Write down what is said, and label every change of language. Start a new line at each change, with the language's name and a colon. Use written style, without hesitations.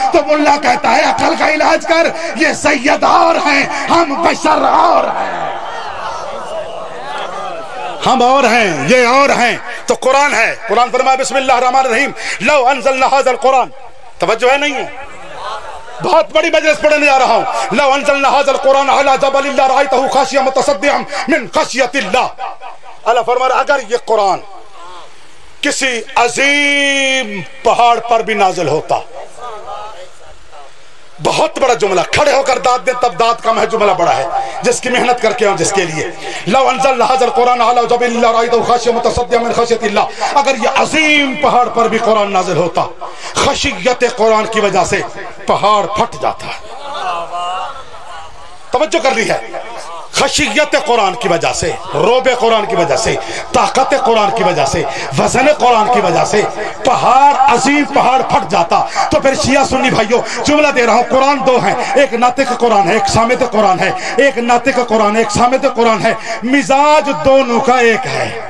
Urdu: تو ملا کہتا ہے عقل کا علاج کر, یہ سید اور ہیں, ہم بشر اور ہیں, ہم اور ہیں, یہ اور ہیں. تو قرآن ہے. قرآن فرمائے
Arabic: بسم اللہ الرحمن الرحیم, لو انزلنا هذا القرآن.
Urdu: توجہ ہے نہیں ہے, بہت بڑی مجلس پڑھنے جا رہا ہوں.
Arabic: لو انزلنا هذا القرآن على جبل لرأيته خاشعا متصدعا من خشية الله.
Urdu: اللہ فرما رہا اگر یہ قرآن کسی عظیم پہاڑ پر بھی نازل ہوتا. بہت بڑا جملہ, کھڑے ہو کر داد دیں تب داد کم ہے, جملہ بڑا ہے, جس کی محنت کر کے ہوں جس کے لیے.
Arabic: لو انزلنا هذا القرآن على جبل لرأيته خاشعا متصدعا من خشية الله.
Urdu: اگر یہ عظیم پہاڑ پر بھی قرآن نازل ہوتا, خشیت قرآن کی وجہ سے پہاڑ پھٹ جاتا. توجہ کر لی ہے, خشیت قرآن کی وجہ سے، روب قرآن کی وجہ سے، طاقت قرآن کی وجہ سے، وزن قرآن کی وجہ سے پہاڑ، عظیم پہاڑ پھٹ جاتا۔ تو پھر شیعہ سنی بھائیوں جملہ دے رہا ہوں، قرآن دو ہیں، ایک ناطق قرآن ہے، ایک صامت قرآن ہے، ایک ناطق قرآن ہے، ایک صامت قرآن ہے، مزاج دونوں کا ایک ہے۔